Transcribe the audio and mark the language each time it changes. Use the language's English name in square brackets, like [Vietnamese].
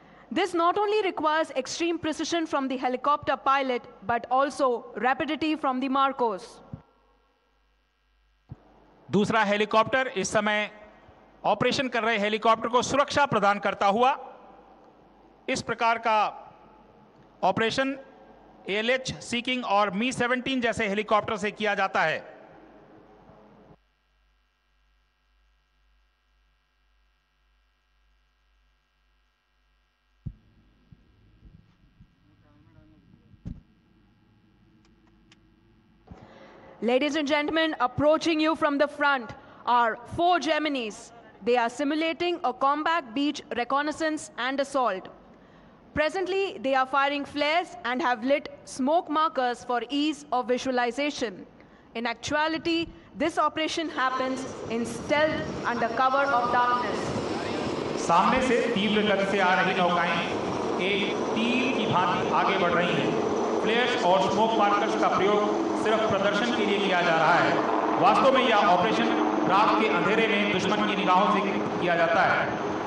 [English] This not only requires extreme precision from the helicopter pilot, but also rapidity from the Marcos. [Hindi] दूसरा helicopter इस समय operation कर रहे helicopter को सुरक्षा प्रदान करता हुआ, इस प्रकार का ऑपरेशन ALH सीकिंग और Mi-17 जैसे हेलीकॉप्टर से किया जाता है। [English] Ladies and gentlemen, approaching you from the front are 4 Geminis. They are simulating a combat beach reconnaissance and assault. Presently, they are firing flares and have lit smoke markers for ease of visualization. In actuality, this operation happens in stealth under cover of darkness. [Hindi] सामने से तीव्र गति से आ रही नौकाएं एक तीर की भांति आगे बढ़ रही हैं। फ्लेयर्स और स्मोक मार्कर्स का प्रयोग सिर्फ प्रदर्शन के लिए किया जा रहा है। वास्तव में यह ऑपरेशन रात के अंधेरे में दुश्मन की निगाहों से किया जाता है।